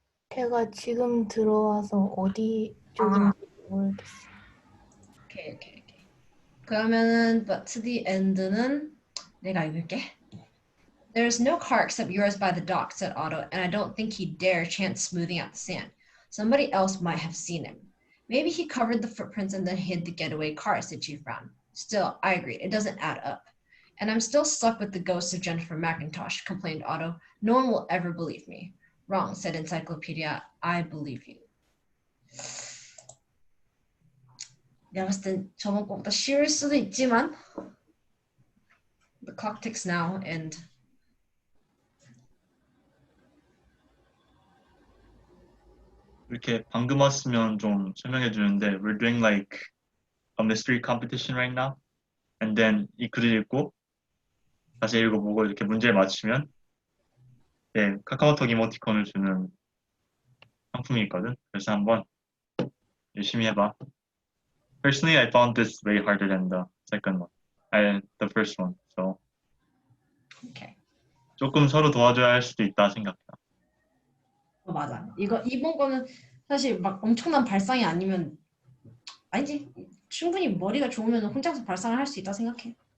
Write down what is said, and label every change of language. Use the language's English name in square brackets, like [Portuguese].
[Korean] 제가 지금 들어와서 어디 쪽인지 모르겠어요. [English] 오케이. [Korean] 그러면은 [English] but to the end [Korean] 는 내가 읽을게. [English] There's no car except yours by the dock, said Otto, and I don't think he'd dare chance smoothing out the sand. Somebody else might have seen him. Maybe he covered the footprints and then hid the getaway car, said Chief Brown. Still, I agree, it doesn't add up. And I'm still stuck with the ghost of Jennifer McIntosh, complained Otto. No one will ever believe me. Wrong, said Encyclopedia. I believe you. [Korean] 내가 봤을 땐 저번 거보다 쉬울 수도 있지만 [English] the clock ticks now and [Korean] 이렇게 방금 왔으면 좀 설명해 주는데 [English] we're doing like a mystery competition right now. And then [Korean] 이 글을 읽고 다시 읽어보고 이렇게 문제를 맞추면 네, 카카오톡 이모티콘을 주는 상품이 있거든. 그래서 한번 열심히 해봐. [English] Personally, I found this way harder than the second one. The first one. So okay. [Korean] 조금 서로 도와줘야 할 수도 있다 생각해. 맞아. 이번 거는 사실 막 엄청난 발상이 아니면 아니지. 충분히 머리가 좋으면 혼자서 발상을 할 수 있다 생각해.